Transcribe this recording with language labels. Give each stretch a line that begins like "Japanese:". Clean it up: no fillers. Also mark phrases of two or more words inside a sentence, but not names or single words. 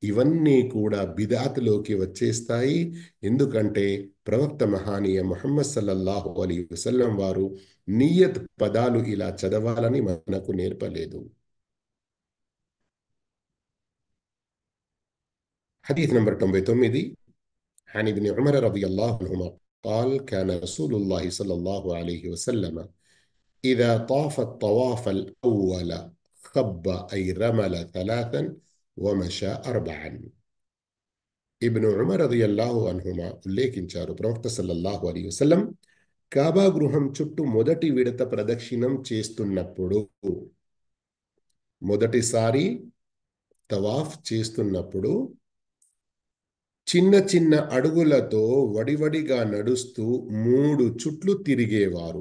Telugu: ఇవన్నీ కూడా బిదాతులోకి వచ్చేస్తాయి. ఎందుకంటే ప్రవక్త మహానీయ ముహమ్మద్
Arabic: صلى الله عليه وسلم
Telugu: వారు నియత్ పదాలు ఇలా చదవాలని మనకు నేర్పలేదు. హదీస్ నంబర్
Arabic: 99 عن ابن عمر رضي الله عنهما قال كان رسول الله صلى الله عليه وسلم إذا طاف الطواف الأول خب أي رمل ثلاثا ومشى أربعا.
Telugu: ఇబ్ను ఉమర్
Arabic: رضي الله عنهما
Telugu: ఉల్లేఖించారు, ప్రవక్త
Arabic: صلى الله عليه وسلم
Telugu: కాబా గృహం చుట్టూ మొదటి విడత ప్రదక్షిణం చేస్తున్నప్పుడు, మొదటిసారి తవాఫ్ చేస్తున్నప్పుడు చిన్న చిన్న అడుగులతో వడివడిగా నడుస్తూ 3 చుట్లు తిరిగేవారు.